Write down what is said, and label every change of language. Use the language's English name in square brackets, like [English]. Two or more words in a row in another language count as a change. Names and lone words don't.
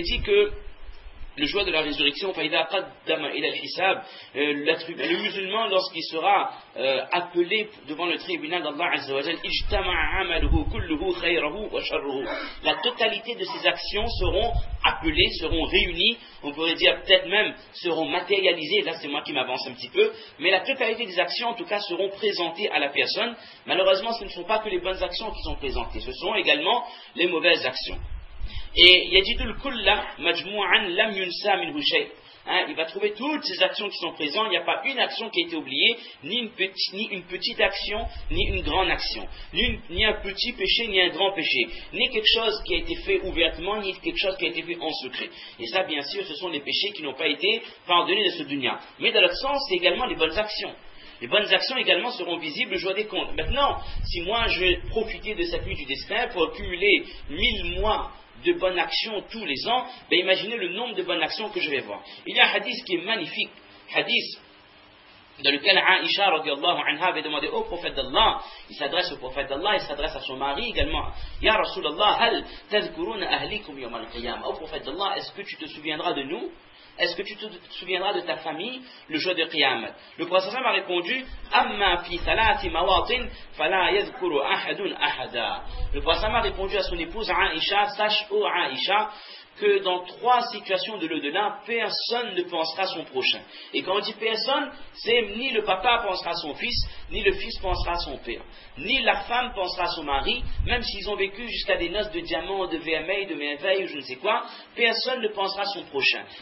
[French] Il est dit que le jour de la résurrection, le musulman, lorsqu'il sera appelé devant le tribunal d'Allah [Arabic] عز وجل, [French] la totalité de ses actions seront appelées, seront réunies, on pourrait dire peut-être même seront matérialisées, là c'est moi qui m'avance un petit peu, mais la totalité des actions en tout cas seront présentées à la personne. Malheureusement, ce ne sont pas que les bonnes actions qui sont présentées, ce sont également les mauvaises actions. [Arabic] Et يجد الكل مجموعا لم ينس منه شيء'. [French] Il va trouver toutes ces actions qui sont présentes, il n'y a pas une action qui a été oubliée, ni une petite action, ni une grande action, ni un petit péché, ni un grand péché, ni quelque chose qui a été fait ouvertement, ni quelque chose qui a été fait en secret. Et ça, bien sûr, ce sont les péchés qui n'ont pas été pardonnés de ce dunya. Mais dans l'autre sens, c'est également les bonnes actions. Les bonnes actions également seront visibles le jour des comptes. Maintenant, si moi je vais profiter de cette nuit du destin pour accumuler 1000 mois de bonnes actions tous les ans, ben imaginez le nombre de bonnes actions que je vais voir. Il y a un hadith qui est magnifique, hadith dans lequel Aïcha [Arabic] رضي الله عنها [French] avait demandé au prophète d'Allah, il s'adresse au prophète d'Allah, il s'adresse à son mari également, [Arabic] يا رسول الله هل تذكرون أهليكم يوم القيامة, [French] au prophète d'Allah, est-ce que tu te souviendras de nous? Est-ce que tu te souviendras de ta famille le jour de Qiyamah? Le prophète a répondu, [Arabic] أما في ثلاثة مواطن فلا يذكر أحد أحدا. [French] Le prophète a répondu à son épouse Aïcha, sache ô Aïcha que dans 3 situations de l'au-delà, personne ne pensera à son prochain. Et quand on dit personne, c'est ni le papa pensera à son fils, ni le fils pensera à son père, ni la femme pensera à son mari, même s'ils ont vécu jusqu'à des noces de diamants, de VMA, de merveille ou je ne sais quoi, personne ne pensera à son prochain.